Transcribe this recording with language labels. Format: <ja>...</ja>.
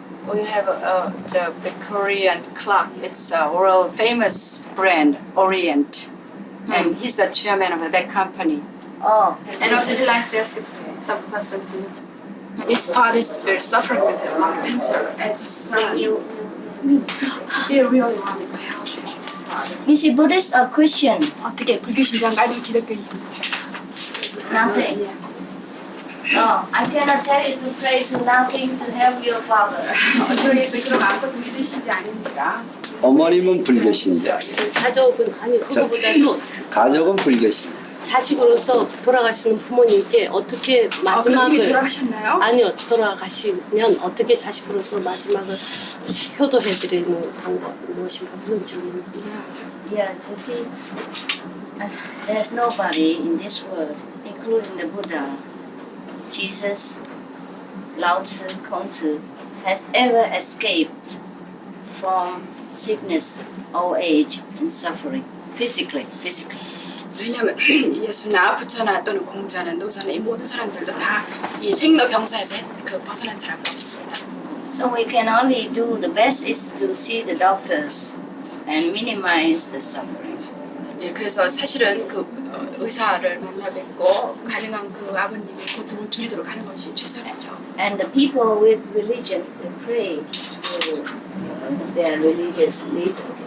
<en>We have the Korean clock. It's a world famous brand, Orient, and he's the chairman of that company. Oh, and also he likes to ask some question to you. His father is very suffering with lung cancer, and his son. He really wanted to help his father. Is he Buddhist or Christian?</en> <ko>어떻게 불교신자인가 아니면 기독교인가요?</ko> <en>Nothing. No, I cannot tell you to pray to nothing to help your father.</en> <ko>저희 그럼 아무것도 믿으시지 않습니까? 어머님은 불교신자. 가족은 아니 그거보다도 가족은 불교신자. 자식으로서 돌아가시는 부모님께 어떻게 마지막을 돌아가셨나요? 아니요 돌아가시면 어떻게 자식으로서 마지막을 효도해드리는 방법 무엇인가 그런 질문이에요.</ko> <en>Yeah, there's nobody in this world, including the Buddha, Jesus, Lao Tzu, Kongzi, has ever escaped from sickness, old age, and suffering, physically.</en> <ko>왜냐하면 예수나 부처나 또는 공자나 노사나 이 모든 사람들도 다 이 생로병사에서 벗어난 사람은 없습니다.</ko> <en>So we can only do the best is to see the doctors and minimize the suffering.</en> <ko>예, 그래서 사실은 의사를 만나 뵙고 가능한 아버님의 고통을 줄이도록 하는 것이 최선이죠.</ko> <en>And the people with religion, they pray to their religious leader.</en>